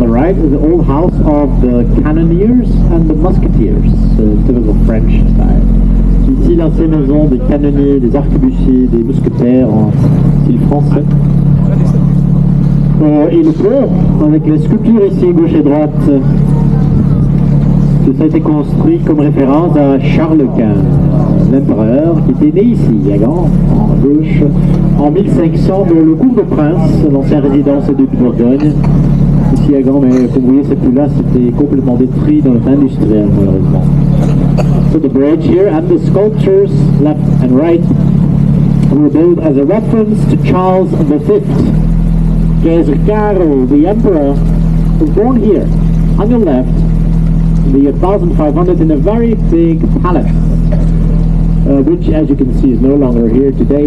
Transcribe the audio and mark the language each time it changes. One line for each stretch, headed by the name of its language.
English: Is the old house of the cannoneers and the musketeers, typical French style.
French: Ici, l'ancienne maison des canonniers, des arquebusiers, des mousquetaires en style français. Et le pont, avec les sculptures ici, gauche et droite, tout ça a été construit comme référence à Charles Quint, l'empereur qui était né ici, à Gand, en gauche, en 1500, dans le cours de Prince, l'ancienne résidence de Bourgogne. Ici à Gand, mais comme vous voyez, c'est plus là, c'était complètement détruit dans le temps industriel, malheureusement.
English: So the bridge here and the sculptures left and right were built as a reference to Charles V. Kaiser Karol, the emperor, was born here, on your left, in the year 1500 in a very big palace, which, as you can see, is no longer here today.